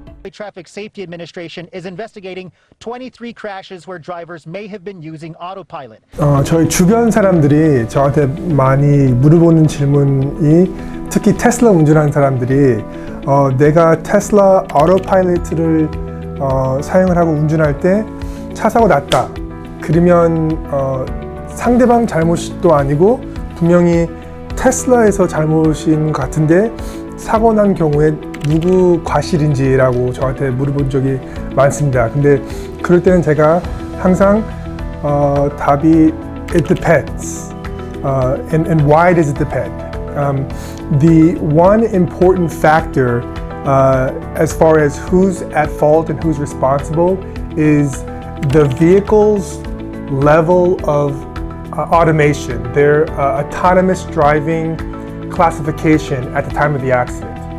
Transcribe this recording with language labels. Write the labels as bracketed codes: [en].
[en] Traffic Safety Administration is investigating 23 crashes where drivers may have been using autopilot. [ko] 저희 주변 사람들이 저한테 많이 물어보는 질문이 특히 테슬라 운전하는 사람들이 내가 테슬라 오토파일럿을 사용을 하고 운전할 때 차 사고 났다. 그러면 상대방 잘못도 아니고 분명히 테슬라에서 잘못인 것 같은데 사고 난 경우에 누구 과실인지라고 저한테 물어본 적이 많습니다. 근데 그럴 때는 제가 항상 답이 [en] it depends. And why does it depend? The one important factor as far as who's at fault and who's responsible is the vehicle's level of automation, their autonomous driving classification at the time of the accident.